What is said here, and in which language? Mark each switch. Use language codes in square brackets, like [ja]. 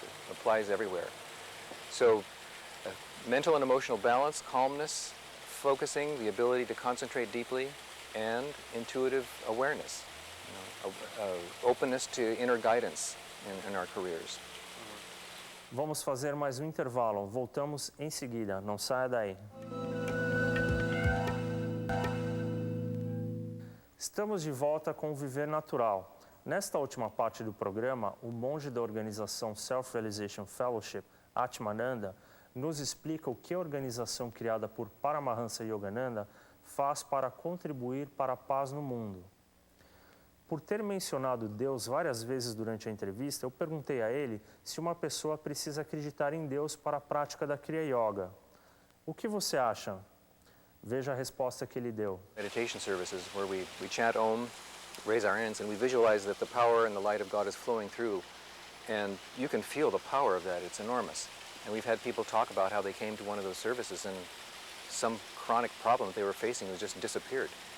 [en] It applies everywhere. So mental and emotional balance, calmness, focusing, the ability to concentrate deeply, and intuitive awareness, openness to inner guidance in our careers. [pt] Vamos fazer mais um intervalo. Voltamos em seguida. Não saia daí. Estamos de volta com o Viver Natural. Nesta última parte do programa, o monge da organização Self-Realization Fellowship, Atmananda, nos explica o que a organização criada por Paramahansa Yogananda faz para contribuir para a paz no mundo. Por ter mencionado Deus várias vezes durante a entrevista, eu perguntei a ele se uma pessoa precisa acreditar em Deus para a prática da Kriya Yoga. O que você acha? Veja a resposta que ele deu. [en] Meditation services where we chant Om, raise our hands, and we visualize that the power and the light of God is flowing through. And you can feel the power of that. It's enormous. And we've had people talk about how they came to one of those services and some chronic problem that they were facing was just disappeared.